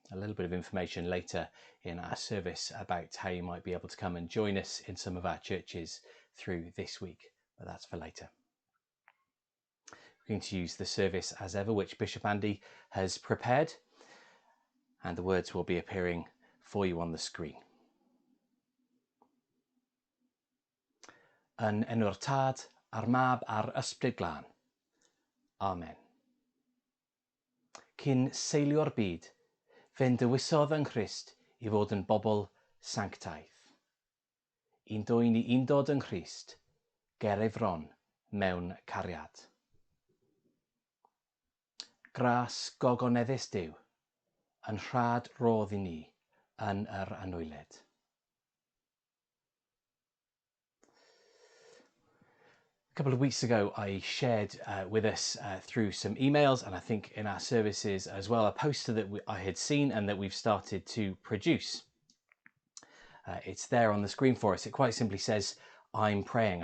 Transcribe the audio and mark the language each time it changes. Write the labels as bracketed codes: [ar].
[en] A little bit of information later in our service about how you might be able to come and join us in some of our churches through this week, but that's for later. We're going to use the service as ever, which Bishop Andy has prepared, and the words will be appearing for you on the screen. [cy] Yn enw'r Tad, a'r Mab a'r Ysbryd Glân. Amen. Cyn seilio'r byd, fe'n dywysodd yn Christ I fod yn bobl sanctaidd. Un dwyn I undod yn Christ, ger ei fron mewn cariad. Gras gogoneddus Duw, yn rhad rodd I ni yn yr anwyled. [en] A couple of weeks ago, I shared with us through some emails and I think in our services as well, a poster that I had seen and that we've started to produce. It's there on the screen for us. It quite simply says, I'm praying.